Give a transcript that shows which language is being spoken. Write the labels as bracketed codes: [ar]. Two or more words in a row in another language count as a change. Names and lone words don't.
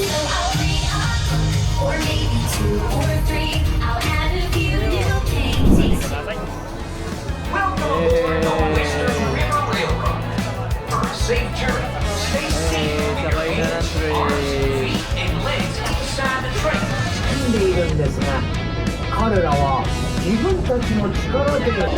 [en] So I'll be up, or maybe 2 or 3. I'll have a few new paintings. [tl] Sakay na ng train. [ja] んでいるんですが、彼らは自分たちの力で